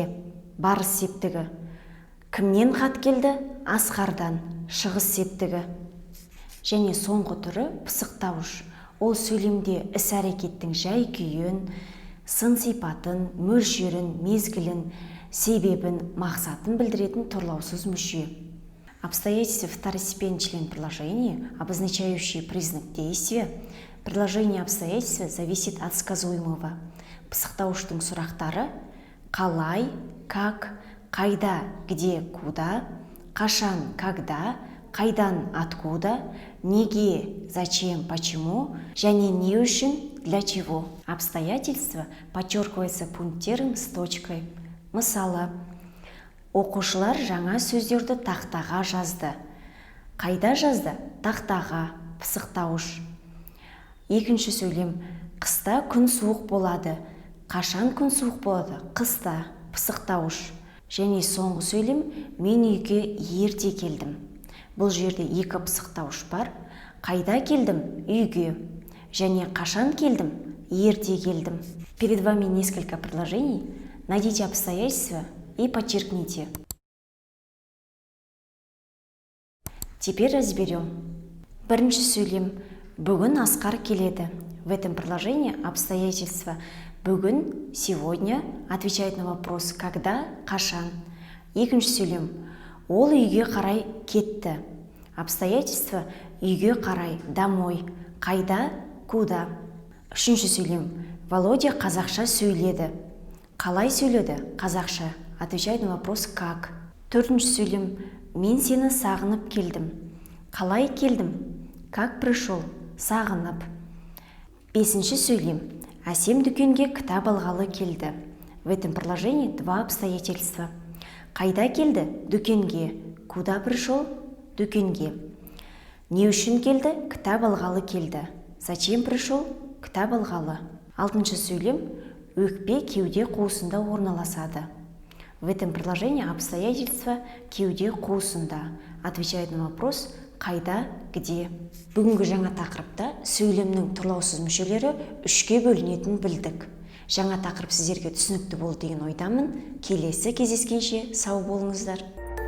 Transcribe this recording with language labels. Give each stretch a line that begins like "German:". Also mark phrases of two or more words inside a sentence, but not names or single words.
Kazakh: Барыс септігі. Кімнен хат келді? Асқардан. Шығыс септігі. Және соңғы түрі пысықтауыш. Ол сөйлемде іс-әрекеттің жай-күйін, сын сипатын, мөлшерін, мезгілін, себебін, мақсатын білдіретін тұрлаусыз мүше.
Russian: Обстоятельства второстепенный член предложения, обозначающий признак действия. Предложение обстоятельства зависит от сказуемого.
Kazakh: Пысықтауыштың сұрақтары: қалай, как, қайда,
Russian: где, куда, қашан, когда, қайдан, откуда, неге, зачем, почему,
Kazakh: және не үшін,
Russian: для чего. Обстоятельства подчеркивается пунктиром с точкой.
Kazakh: Мысалы: оқушылар жаңа сөздерді тақтаға жазды. Қайда жазды? Тақтаға. Пысықтауыш. Екінші сөйлем: қыста күн суық болады. Қашан күн суық болады? Қыста. Пысықтауыш. Және соңғы сөйлем: мен үйге ерте келдім. Бұл жерде екі пысықтауыш бар. Қайда келдім? Үйге. Және қашан келдім? Ерте келдім.
Russian: Перед вами несколько предложений. Найдите обстоятельства и подчеркните. Теперь разберем.
Kazakh: Бірінші сөйлем: бүгін Асқар келеді.
Russian: В этом предложении обстоятельства бүгін, сегодня отвечает на вопрос когда,
Kazakh: қашан. Екінші сөйлем: ол үйге қарай кетті.
Russian: Обстоятельства
Kazakh: үйге қарай,
Russian: домой.
Kazakh: Қайда, куда. Үшінші сөйлем: Володя қазақша сөйледі. Қалай сөйледі? Қазақша.
Russian: Отвечает на вопрос как.
Kazakh: Төртінші сөйлем: мен сені сағынып келдім. Қалай келдім?
Russian: Как пришел?
Kazakh: Сағынып. Бесінші сөйлем: әсем дүкенге кітап алғалы келді.
Russian: В этом предложении два обстоятельства.
Kazakh: Қайда келді? Дүкенге.
Russian: Куда пришел?
Kazakh: Дүкенге. Не үшін келді? Кітап алғалы келді.
Russian: Зачем пришел?
Kazakh: Кітап алғалы. 6-шы сөйлем өкпе кеуде қуысында орналасады.
Russian: В этом предложении обстоятельства
Kazakh: кеуде қуысында.
Russian: Отвечает на вопрос қайда, где.
Kazakh: Бүгінгі жаңа тақырыпта сөйлемнің тұрлаусыз мүшелері 3-ке бөлінетінін білдік. Жаңа тақырып сіздерге түсінікті болды деген ойдамын. Келесі кездескенше сау болыңыздар.